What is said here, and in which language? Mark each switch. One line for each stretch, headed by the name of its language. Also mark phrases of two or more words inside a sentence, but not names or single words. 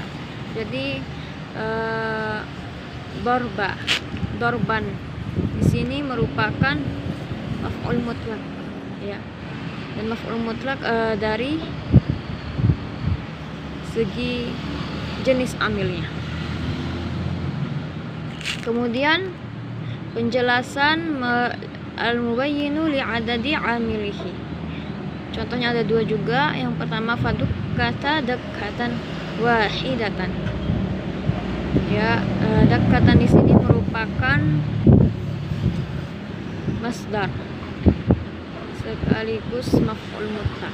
Indonesian: Jadi dorban di sini merupakan
Arabic: مفعول مطلق,
Indonesian: ya. Dan
Arabic: مفعول مطلق
Indonesian: dari segi jenis amilnya. Kemudian penjelasan
Arabic: المبين لعدد عامله.
Indonesian: Contohnya ada dua juga. Yang pertama
Arabic: فدكت دكة واحدة.
Indonesian: Ya, dakkatan di sini merupakan masdar sekaligus
Arabic: مفعول مطلق.